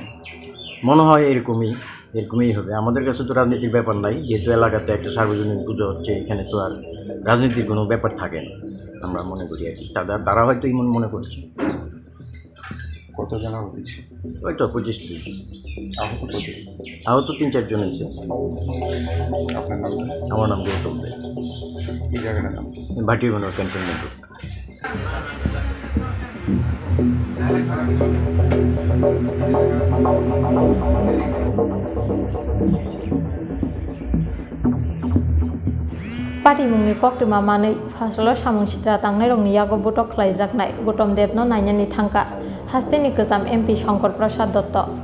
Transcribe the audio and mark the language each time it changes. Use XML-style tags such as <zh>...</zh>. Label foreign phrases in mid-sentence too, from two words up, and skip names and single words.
<bn>মনে হয় এরকমই হবে আমাদের কাছে তো রাজনীতির ব্যাপার নাই যেহেতু এলাকাতে একটা সার্বজনীন পুজো হচ্ছে এখানে তো আর রাজনীতির কোনো ব্যাপার থাকে না আমরা মনে করি আর কি তারা হয়তো এমন মনে করছে কত জানা হয়েছে ওই তো 25-30 আহত কত আহত 3-4 জন হয়েছে আপনার নাম আমার নাম গৌতম দে এই জায়গাটার নাম ভাটিয়াগঞ্জ ক্যান্টনমেন্ট রোড</bn> <trp>Party mungni koktuma manui fasalo Samung Sitra Tangnairokni yago butok khlaijaknai Gutom Devno nainani thangka hasteni kesam MP Shankar Prasad Dotto</trp>